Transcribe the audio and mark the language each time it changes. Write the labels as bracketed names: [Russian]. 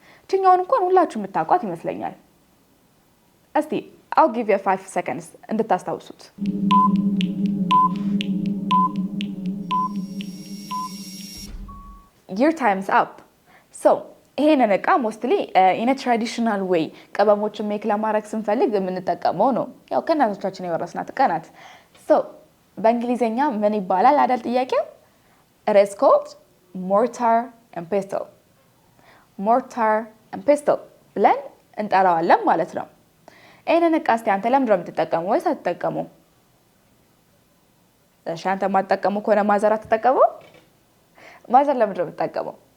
[Amharic] እችኛውን እንኳን ሁላችሁ የምታውቋት ይመስለኛል። እስቲ [English] I'll give you 5 seconds [Amharic] እንድታስታውሱት። [English] Your time's up. [Amharic] So ይሄንን እቃ ሞስትሊ [English] in a traditional way [Amharic] ቅመሞችን ሜክ ለማድረግ ስንፈልግ የምንጠቀመው ነው። ያው ከእናቶቻችን የወረስናት እቃ ናት። So በእንግሊዘኛ ምን ይባላል አይደል ጥያቄው? [English] It is called mortar and pestle. [Amharic] Mortar and pestle ብለን እንጠራዋለን ማለት ነው። ይሄንን እቃ እስቲ አንተ ለምንድን ነው የምትጠቀመው ወይስ አትጠቀመው? እሺ አንተ ማትጠቀመው ከሆነ ማዘር አትጠቀመው? ማዘር ለምንድን ነው የምትጠቀመው?